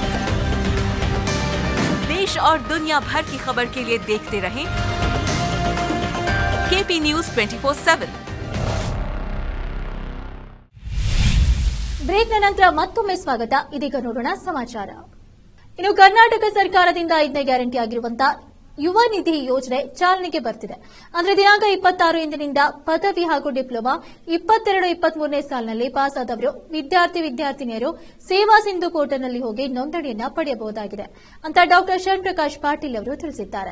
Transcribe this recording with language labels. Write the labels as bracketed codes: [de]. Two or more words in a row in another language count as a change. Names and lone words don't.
[hi] देश और दुनिया भर की खबर के लिए देखते रहें केपी न्यूज 24/7। [kn] ಬ್ರೇಕ್ನ ನಂತರ ಮತ್ತೊಮ್ಮೆ ಸ್ವಾಗತ. ಇದೀಗ ನೋಡೋಣ ಸಮಾಚಾರ. ಇನ್ನು ಕರ್ನಾಟಕ ಸರ್ಕಾರದಿಂದ 5ನೇ ಗ್ಯಾರಂಟಿ ಆಗಿರುವಂತಹ ಯುವ ನಿಧಿ ಯೋಜನೆ ಚಾಲನೆಗೆ ಬರ್ತಿದೆ. ಅಂದ್ರೆ ದಿನಾಂಕ 26 ಇಂದಿನಿಂದ ಪದವಿ ಹಾಗೂ ಡಿಪ್ಲೊಮಾ 22-23ನೇ ಸಾಲಿನಲ್ಲಿ ಪಾಸ್ ಆದವರು ವಿದ್ಯಾರ್ಥಿನಿಯರು ಸೇವಾ ಸಿಂಧು ಪೋರ್ಟಲ್ನಲ್ಲಿ ಹೋಗಿ ನೋಂದಣಿಯನ್ನ ಪಡೆಯಬಹುದಾಗಿದೆ ಅಂತ ಡಾಕ್ಟರ್ ಶರಣ್ ಪ್ರಕಾಶ್ ಪಾಟೀಲ್ ಅವರು ತಿಳಿಸಿದ್ದಾರೆ.